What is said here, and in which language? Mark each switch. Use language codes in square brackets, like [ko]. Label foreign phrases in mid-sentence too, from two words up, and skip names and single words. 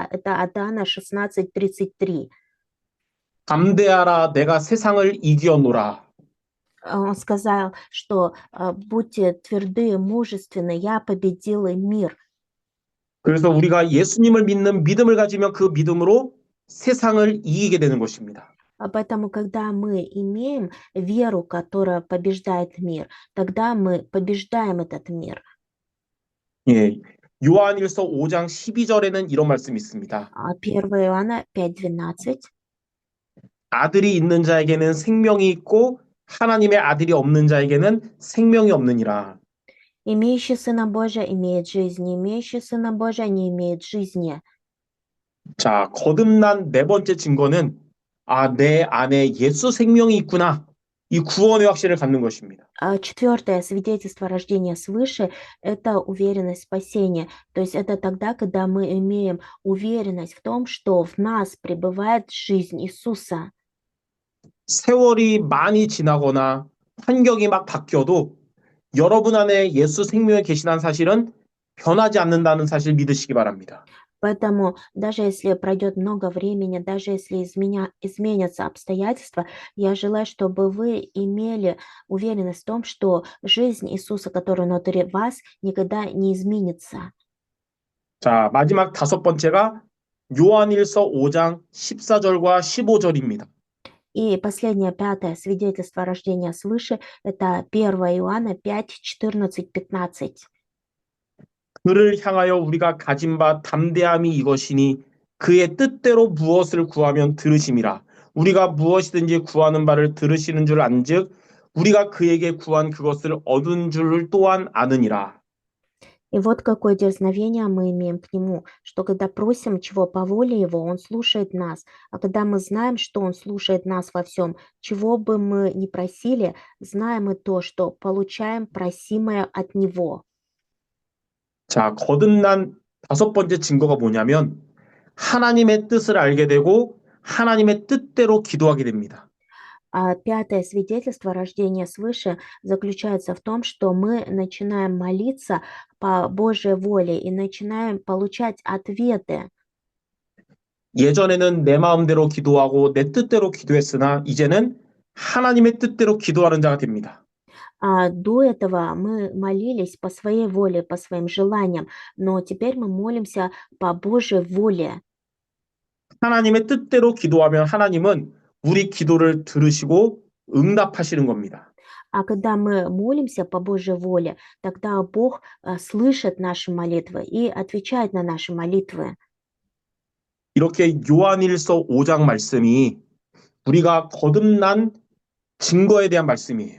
[ru] Это от Иоанна 16:33. [ko] 담대하라 내가 세상을 이기었노라. [ru] Он сказал, что будьте тверды, мужественны, я победил и мир. [ko] 그래서 우리가 예수님을 믿는 믿음을 가지면 그 믿음으로 세상을 이기게 되는 것입니다. [ru] Поэтому, когда мы имеем веру, которая побеждает мир, тогда мы побеждаем этот мир. [ko] 예, 요한일서 5장 12절에는 이런 말씀이 있습니다. [ru] 1 Иоанна 5:12. [ko] 아들이 있는 자에게는 생명이 있고 하나님의 아들이 없는 자에게는 생명이 없느니라. [ru] Имеющий Сына Божия имеет жизнь, не имеющий Сына Божия не имеет жизни. [ko] 자, 거듭난 네 번째 증거는 내 안에 예수 생명이 있구나. 이 구원의 확신을 갖는 것입니다. [ru] Четвертое свидетельство рождения свыше– это уверенность спасения. То есть это тогда, когда мы имеем уверенность в том, что в нас пребывает жизнь Иисуса. [ko] 세월이 많이 지나거나 환경이 막 바뀌어도 여러분 안에 예수 생명이 계시다는 사실은 변하지 않는다는 사실 믿으시기 바랍니다. [ru] Поэтому даже если пройдет много времени, даже если изменятся обстоятельства, я желаю, чтобы вы имели уверенность в том, что жизнь Иисуса, которая внутри вас, никогда не изменится. [ko] 자, 마지막 다섯 번째가 요한일서 5장 14절과 15절입니다. [ru] И последнее, пятое свидетельство рождения свыше– это 1 Иоанна 5, 14, 15. [ko] 그를 향하여 우리가 가진 바 담대함이 이것이니 그의 뜻대로 무엇을 구하면 들으심이라. 우리가 무엇이든지 구하는 바를 들으시는 줄 안즉 우리가 그에게 구한 그것을 얻은 줄을 또한 아느니라. [ru] И вот какое дерзновение мы имеем к Нему, что когда просим чего по воле Его, Он слушает нас. А когда мы знаем, что Он слушает нас во всем, чего бы мы ни просили, знаем и то, что получаем просимое от Него. [ko] 자, 거듭난 다섯 번째 증거가 뭐냐면 하나님의 뜻을 알게 되고 하나님의 뜻대로 기도하게 됩니다. [ru] Пятое свидетельство рождения свыше заключается в том, что мы начинаем молиться по Божьей воле и начинаем получать ответы. [ko] 예전에는 내 마음대로 기도하고 내 뜻대로 기도했으나 이제는 하나님의 뜻대로 기도하는 자가 됩니다. [ru] До этого мы молились по своей воле, по своим желаниям, но теперь мы молимся по Божьей воле. [ko] 하나님의 뜻대로 기도하면 하나님은 우리 기도를 들으시고 응답하시는 겁니다. [ru] А когда мы молимся по Божьей воле, тогда Бог слышит наши молитвы и отвечает на наши молитвы. [ko] 이렇게 요한일서 5장 말씀이 우리가 거듭난 증거에 대한 말씀이에요.